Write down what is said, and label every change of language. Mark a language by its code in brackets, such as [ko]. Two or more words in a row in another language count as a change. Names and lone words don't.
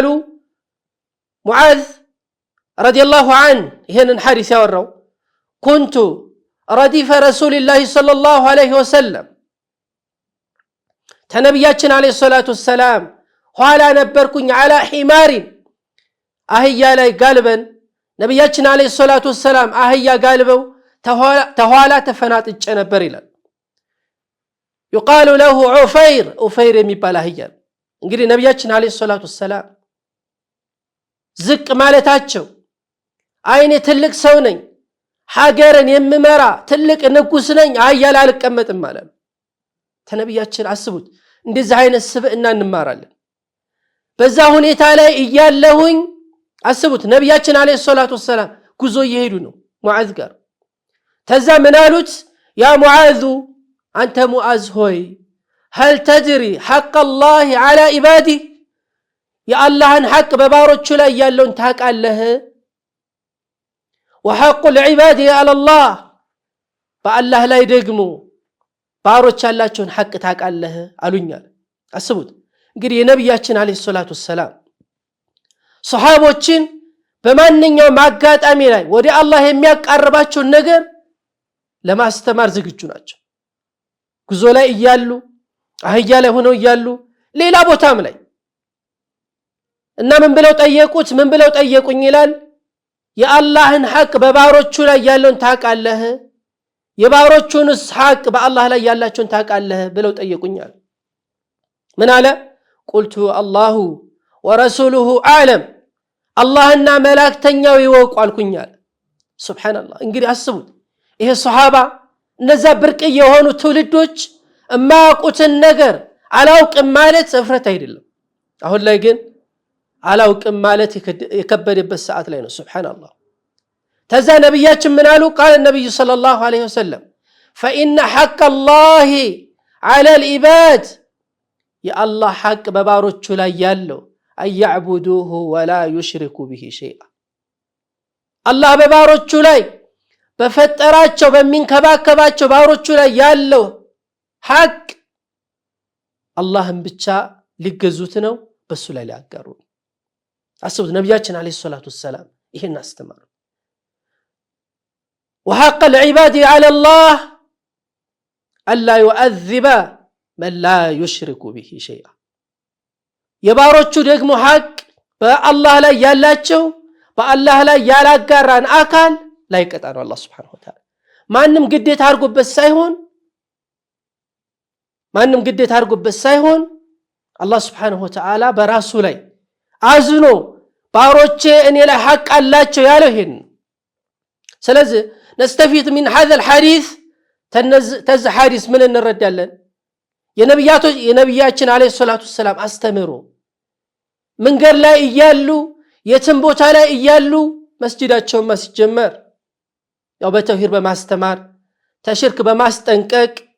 [am] ሙዓዝ [ar] رضي الله عنه [am] ይሄንን ሐዲስ ያወራው [ar] كنت رديف رسول الله صلى الله عليه وسلم፣ [am] ተነቢያችን [ar] عليه الصلاة والسلام [am] ኋላ ነበርኩኝ፣ [ar] على حمار [am] አህያ ላይ ጋልበን ነቢያችን [ar] عليه الصلاة والسلام [am] አህያ ጋልበው ተኋላ ተፈናጥጬ ነበር ይላል። [ar] يقال له [am] ዑፈይር የሚባል አህያ። እንግዲህ ነቢያችን [ar] عليه الصلاة والسلام [am] ዝቅ ማለታቸው አይኔ ትልቅ ሰው ነኝ፣ ሀገርን የምመራ ትልቅ ንጉስ ነኝ፣ አህያ ላይ አልቀመጥም ማለት ነው። ተነብያችን አስቡት እንደዚህ አይነት ስብዕና እንማራለን በዛ ሁኔታ ላይ እያለሁኝ አስቡት ነብያችን [ar] عليه الصلاة والسلام [am] ጉዞ እየሄዱ ነው ሙዓዝ ጋር ተዛ ምን አሉት ያ ሙዓዝ አንተ ሙዓዝ ሆይ [ar] هل تدري حق الله على عباده يا الله حق [am] በባሮቹ ላይ ያለውን ታውቃለህ [ar] وحق العباد على الله [am] በአላህ ላይ ደግሞ ባሮች ያላቸውን ሐቅ ታውቃለህ አሉኛል አስቡት እንግዲህ የነብያችን [ar] عليه الصلاة والسلام [am] ሱሐቦችን በማንኛውም አጋጣሚ ላይ ወደ አላህ የሚያቀርባቸው ነገር ለማስተማር ዝግጁ ናቸው ጉዞ ላይ እያሉ አህያ ላይ ሆነው እያሉ ሌላ ቦታም ላይ እና ምን ብለው ጠየቁኝ ይላል የአላህን ሐቅ በባሮቹ ላይ ያለውን ታውቃለህ የባሮቹንስ ሐቅ በአላህ ላይ ያላቸውን ታውቃለህ ብለው ጠየቁኛል ምን አለ قلت [ar] الله ورسوله اعلم [am] አላህና መላእክተኛው ይወቁ አልኩኛል ሱብሃንአላህ እንግዲህ አስቡት ይሄ ሱሐባ እነዛ ብርቅ የሆኑ ትውልዶች እማያውቁትን ነገር አላውቅም ማለት እፍረት አይደለም አሁን ላይ ግን አላውቅም ማለት የከበደበት ሰዓት ላይ ነው ሱብሃንአላህ ተዛ ነብያችን ምን አሉ [ar] قال النبي صلى الله عليه وسلم فإن حق الله على العباد يا الله حق [am] በባሮቹ ላይ ያለው [ar] أن يعبدوه ولا يشركوا به شيئا [am] አላህ በባሮቹ ላይ በፈጠራቸው በሚንከባከባቸው ባሮቹ ላይ ያለው ሐቅ አላህን ብቻ ሊገዙት ነው በሱ ላይ ሊያጋሩ አስቡት ነብያችን [ar] عليه الصلاة والسلام [am] ይሄን አስተማሩ [ar] وحق العباد على الله الا يعذب من لا يشرك به شيئا [am] የባሮቹ ደግሞ ሐቅ በአላህ ላይ ያላቸው በአላህ ላይ ያላጋራን አካል ላይ ቀጣ ነው አላህ [ar] سبحانه وتعالى [am] ማንም ግዴታ አድርጎበት ሳይሆን አላህ [ar] سبحانه وتعالى [am] በራሱ ላይ አዝኖ ባሮቼ እኔ ላይ ሐቅ አላቸው ያለው ይሄን ስለዚህ [ar] نستفيد من هذا الحديث [am] ተዝ ሐዲስ ምን እንረዳለን የነብያችን [ar] عليه الصلاة والسلام [am] አስተምሮ መንገድ ላይ እያሉ የትም ቦታ ላይ እያሉ መስጂዳቸው ማስጀመር ያው በተውሂድ በማስተማር ተሽርክ በማስጠንቀቅ